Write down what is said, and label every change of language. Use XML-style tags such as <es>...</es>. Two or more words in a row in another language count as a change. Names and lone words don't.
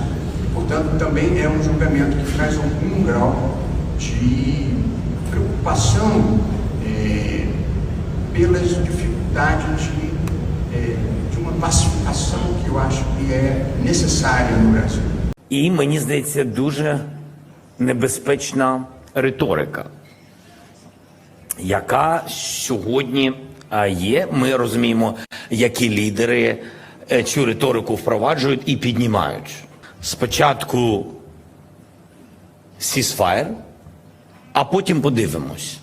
<pt>Portanto, também é um julgamento que traz algum grau de preocupação pelas dificuldades de uma pacificação que eu acho que é necessária no Brasil.</pt> <uk>І, мені здається, дуже небезпечна риторика, яка сьогодні є. Ми розуміємо, які лідери цю риторику впроваджують і піднімають. Спочатку ceasefire, а потім подивимось.</uk>